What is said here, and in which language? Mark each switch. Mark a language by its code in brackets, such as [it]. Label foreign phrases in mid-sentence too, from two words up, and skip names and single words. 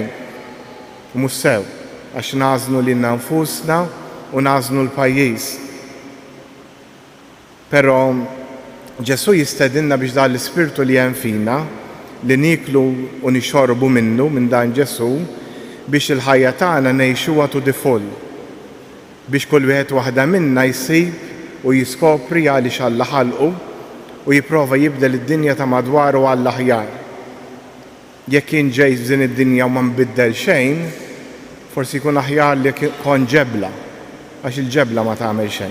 [mt] U mhux sew għax nażnu lilna nfusna u nażnu l-pajjiż. Però Ġesu jistedinna biex dan l-ispirtu li hemm fina li niklu u nixorbu minnu minn dan Ġesu biex il-ħajja tagħna ngħixuha [en] to the full. [mt] Biex kull wieħed waħda minna jsib u jiskopri għaliex Alla ħalqu u jipprova jibdel id-dinja ta' madwaru għall aħjar. Jekk kien ġej f'din id-dinja u ma nbiddel xejn, forsi jkun aħjar li kon ġebla, għax il-ġebla ma tagħmel xejn.